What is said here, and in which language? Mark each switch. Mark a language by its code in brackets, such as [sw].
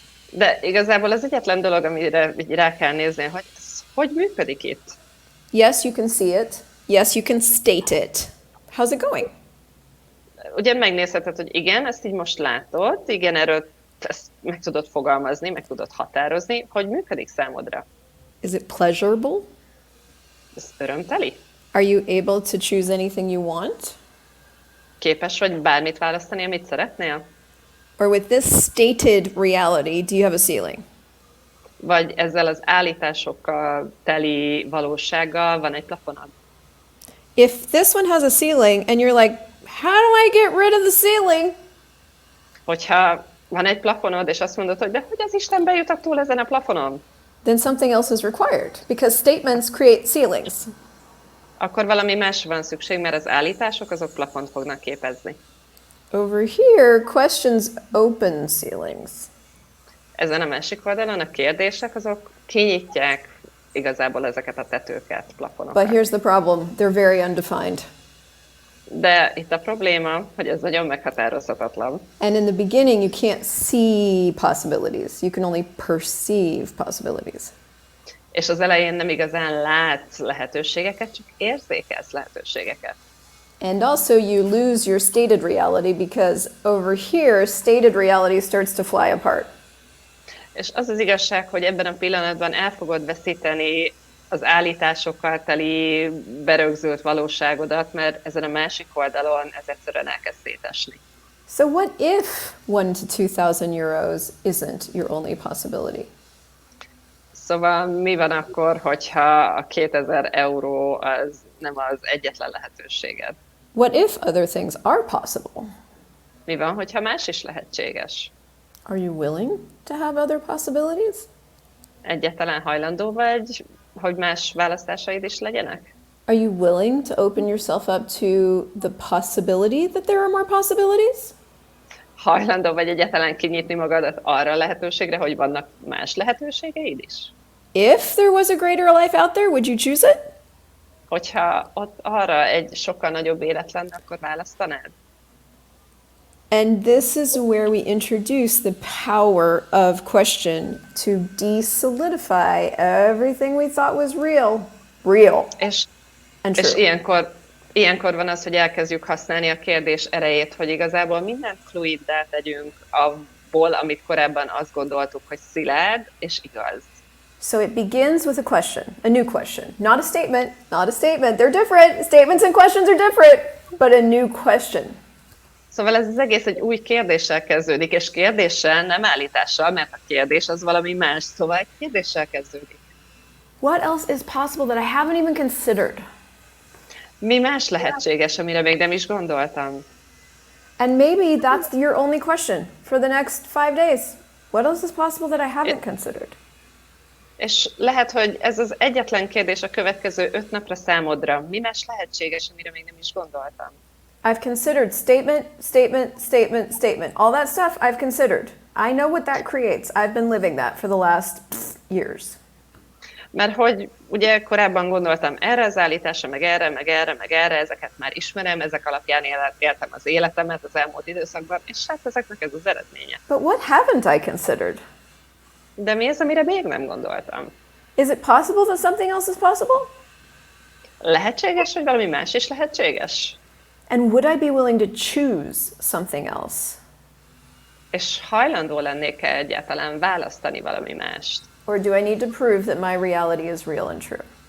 [hu] De igazából az egyetlen dolog, amire rá kell nézni, hogy ez hogy működik itt. [en] Yes, you can see it. Yes, you can state it. How's it going? [hu] Ugye megnézheted, hogy igen, ezt így most látod, igen, erről ezt meg tudod fogalmazni, meg tudod határozni, hogy működik számodra. [en] Is it pleasurable? [hu] Ez örömteli? [en] Are you able to choose anything you want? [hu] Képes vagy bármit választani, amit szeretnél? [en] Or with this stated reality, do you have a ceiling? [hu] Vagy ezzel az állításokkal teli valósággal van egy plafonod? [en] If this one has a ceiling and you're like, how do I get rid of the ceiling? [hu] Hogyha van egy plafonod, és azt mondod, hogy de hogy az Istenbe jutok túl ezen a plafonon? [en] Then something else is required because statements create ceilings. [hu] Akkor valami másra van szükség, mert az állítások azok plafont fognak képezni. [en] Over here, questions open ceilings. [hu] Ezen a másik oldalon a kérdések azok kinyitják igazából ezeket a tetőket, plafonokat. [en] But here's the problem, they're very undefined. [hu] De itt a probléma, hogy ez nagyon meghatározhatatlan. [en] And in the beginning, you can't see possibilities. You can only perceive possibilities. [hu] És az elején nem igazán látsz lehetőségeket, csak érzékelsz lehetőségeket. [en] And also you lose your stated reality because over here, stated reality starts to fly apart. [hu] És az az igazság, hogy ebben a pillanatban el fogod veszíteni az állításokkal teli berögzült valóságodat, mert ezen a másik oldalon ez egyszerűen elkezd szétesni. [en] So what if 1 to 2,000 euros isn't your only possibility? [hu] Szóval mi van akkor, hogyha a 2000 euró az nem az egyetlen lehetőséged? [en] What if other things are possible? [hu] Mi van, hogyha más is lehetséges? [en] Are you willing to have other possibilities? [hu] Egyáltalán hajlandó vagy hogy más választásaid is legyenek? [en] Are you willing to open yourself up to the possibility that there are more possibilities? [hu] Hajlandó vagy egyáltalán kinyitni magadat arra a lehetőségre, hogy vannak más lehetőségeid is? [en] If there was a greater life out there, would you choose it? [hu] Hogyha ott arra egy sokkal nagyobb élet lenne, akkor választanád? [en] And this is where we introduce the power of question to de-solidify everything we thought was real [hu] És [en] and true. [hu] És ilyenkor van az, hogy elkezdjük használni a kérdés erejét, hogy igazából mindent fluiddá tegyünk abból, amit korábban azt gondoltuk, hogy szilárd és igaz. [en] So it begins with a question, a new question. Not a statement, not a statement. They're different. Statements and questions are different, but a new question. [hu] Szóval ez az egész egy új kérdéssel kezdődik, és kérdéssel, nem állítással, mert a kérdés az valami más, szóval egy kérdéssel kezdődik. [en] What else is possible that I haven't even considered? [hu] Mi más lehetséges, amire még nem is gondoltam? [en] And maybe that's your only question for the next 5 days. What else is possible that I haven't considered? [hu] És lehet, hogy ez az egyetlen kérdés a következő 5 napra számodra. Mi más lehetséges, amire még nem is gondoltam? [en] I've considered statement, statement, statement, statement. All that stuff I've considered. I know what that creates. I've been living that for the last years. [hu] Mert hogy ugye korábban gondoltam erre az állításra, meg erre, meg erre, meg erre, ezeket már ismerem, ezek alapján éltem az életemet az elmúlt időszakban, és hát ezeknek ez az eredménye. [en] But what haven't I considered? [hu] De mi az, amire még nem gondoltam? [en] Is it possible that something else is possible? [hu] Lehetséges, hogy valami más is lehetséges? [en] And would I be willing to choose something else? [hu] És hajlandó lennék-e egyáltalán választani valami mást? [en] Or do I need to prove that my reality is real and true?